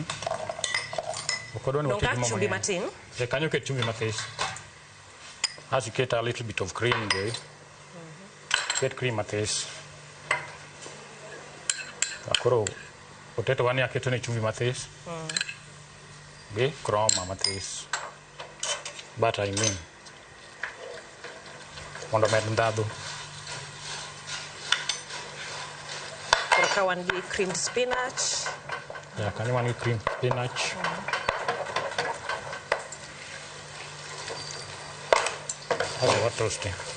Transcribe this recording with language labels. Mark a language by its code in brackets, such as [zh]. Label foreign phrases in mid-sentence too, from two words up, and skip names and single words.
[luo] Ok wadwa ni wated mo mang'eny. Chumbi matin. Kanyo ket chumbi mathis. [en] As you get a little bit of cream there. Get cream mathis. [luo] Koro potato wani aketo ne chumbi mathis. Gi kroma mathis. [en] Butter I mean. [luo] Mondo med ndhadhu. Koro ka wan gi [en] creamed spinach. [luo] Yeah, kanyo wan gi [en] creamed spinach. What toasting?